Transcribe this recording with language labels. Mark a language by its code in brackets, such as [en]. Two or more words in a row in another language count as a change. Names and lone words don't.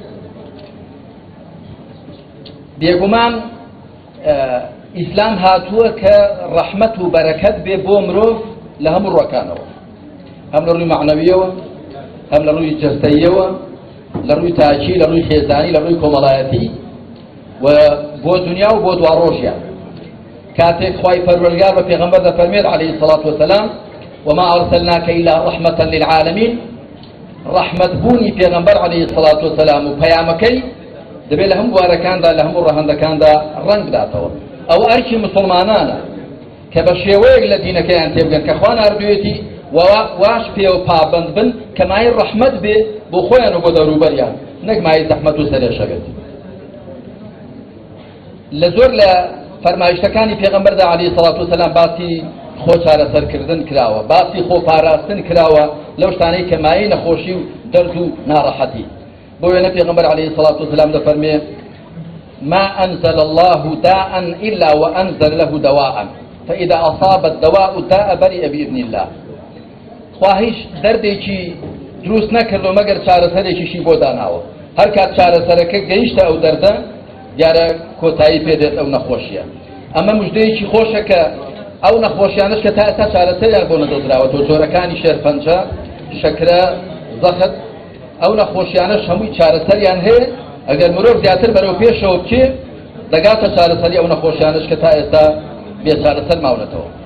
[ckb] بێگومان ئیسلام هاتووە کە ڕەحمەت و بەرەکەت بێ بۆ مرۆڤ لە هەموو ڕۆکانەوە، هەم لە ڕووی معنەویەوە، هەم لە ڕووی جەستەییەوە، لە ڕووی تاچی، لە ڕووی خێزانی، لە ڕووی کۆمەڵایەتی و بۆ دنیا و بۆ دوا ڕۆژیان. کاتێک خوای پەروەردگار بە پێغەمبەر دەفەرمێت [ar] عەلەیهی السەڵاتو وەسەلام وما أرسلناك إلا رحمة للعالمين، [ckb] رحمت بوونی پێغەمبەر [ar] عەلەیهی السەڵاتو وەسەلام [ckb] و پەیامەکەی دەبێت لە هەموو بوارەکاندا لە هەموو ڕەهەندەکاندا ڕەنگ بداتەوە. ئەو ئەرکی مسلمانانە کە بە شێوەیەک لە دینەکەیان تێبگەن کە خوا ناردوێتی واش پێ و پابند بن کە مای ڕەحمەت بێ بۆ خۆیان و بۆ دەوروبەریان نەک مای زەحمەت و سەرێشە بێت. لە زۆر لە فەرمایشتەکانی پێغەمبەردا [ar] عەلەیهی السەڵاتو وەسەلام [ckb] باسی خۆ چارەسەرکردن کراوە، باسی خۆ پاراستن کراوە لەو شتانەی کە مایەی نەخۆشی و دەرد و ناڕەحەتی. بۆ وێنە پێغەمبەر [ar] عەلەیهی السەڵاتو وەسەلام [ckb] دەفەرمێ [ar] ما أنزل الله داء إلا وأنزل له دواء فإذا أصاب الدواء الداء برئ بإذن الله. [ckb] خواهش دردێکی دروست نەکردەوە مەگەر چارەسەرێکیشی بۆ داناوە هەر کات چارەسەرەکە گەیشتە ئەو دەردە دیارە کۆتایی پێدێت ئەو نەخۆشیە ئەمە موژدەیەکی خۆشە کە ئەو نەخۆشیانش کە تا ئێستا چارەسەریان بۆ نەدۆزراوەتەوە جۆرەکانی شێرپەنجە شەکرە زەخت ئەو نەخۆشیانەش هەمووی چارەسەریان هەیە ئەگەر مرۆڤ زیاتر بەرەو پێشەوە بچێ دەگاتە چارەسەری ئەو نەخۆشیانش کە تا ئێستا بێ چارەسەر ماونەتەوە